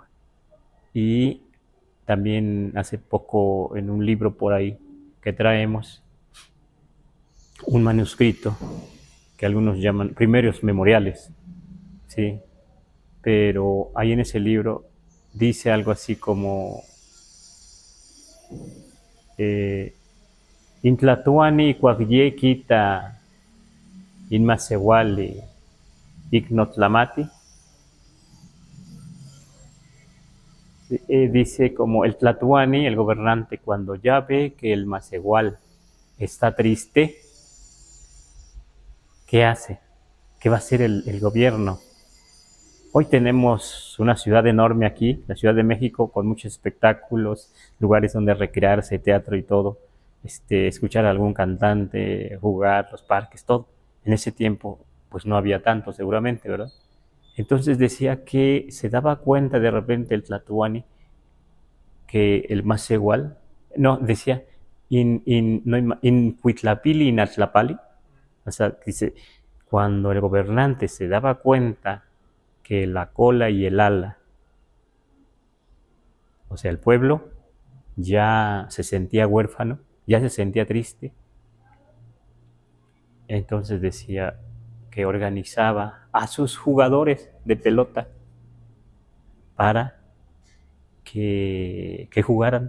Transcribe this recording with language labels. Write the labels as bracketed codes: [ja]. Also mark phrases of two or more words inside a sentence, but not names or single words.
[es] Y también hace poco en un libro por ahí que traemos, un manuscrito que algunos llaman primeros memoriales, ¿sí? Pero ahí en ese libro dice algo así como [nah] Intlatuani cuagyekita inmasewali ignotlamati. [es] Dice como el Tlatuani, el gobernante, cuando ya ve que el Macehual está triste, ¿qué hace? ¿Qué va a hacer el gobierno? Hoy tenemos una ciudad enorme aquí, la Ciudad de México, con muchos espectáculos, lugares donde recrearse, teatro y todo, escuchar a algún cantante, jugar, los parques, todo. En ese tiempo, pues no había tanto seguramente, ¿verdad? Entonces decía que se daba cuenta de repente el Tlatuani que el Macehual, no, decía, [nah] in Cuitlapili, in Atlapali, [es] o sea, dice, cuando el gobernante se daba cuenta que la cola y el ala, o sea, el pueblo, ya se sentía huérfano, ya se sentía triste, entonces decía que organizaba a sus jugadores de pelota para que jugaran.